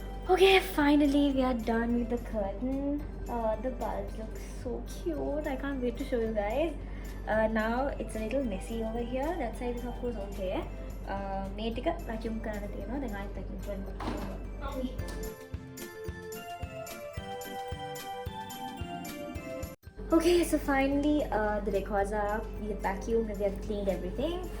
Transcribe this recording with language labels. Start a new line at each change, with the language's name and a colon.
English: Okay, finally we are done with the curtain. The bulbs look so cute. I can't wait to show you guys. Now it's a little messy over here. That side is of course okay.
Sinhala: මේ ටික vacuum කරන්න තියෙනවා. දැන් ආයෙත් vacuum කරනවා.
English: Okay, so finally the records are up. We have vacuumed and we have cleaned everything.